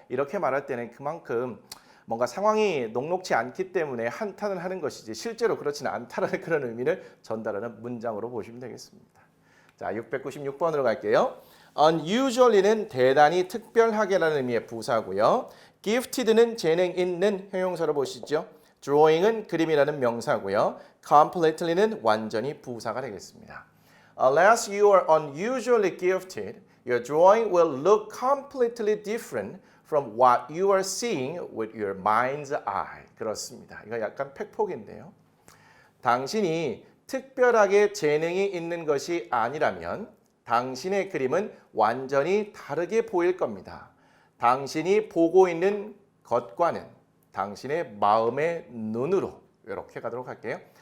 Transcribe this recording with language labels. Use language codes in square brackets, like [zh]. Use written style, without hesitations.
[ko] 이렇게 말할 때는 그만큼 뭔가 상황이 녹록치 않기 때문에 한탄을 하는 것이지 실제로 그렇지는 않다라는 그런 의미를 전달하는 문장으로 보시면 되겠습니다. 자, 696번으로 갈게요. unusually는 대단히 특별하게라는 의미의 부사고요. gifted는 재능 있는 형용사로 보시죠. drawing은 그림이라는 명사고요. completely는 완전히 부사가 되겠습니다. [en] Unless you are unusually gifted, your drawing will look completely different from what you are seeing with your mind's eye. [ko] 그렇습니다. 이거 약간 팩폭인데요. 당신이 특별하게 재능이 있는 것이 아니라면 당신의 그림은 완전히 다르게 보일 겁니다. 당신이 보고 있는 것과는 당신의 마음의 눈으로 이렇게 가도록 할게요.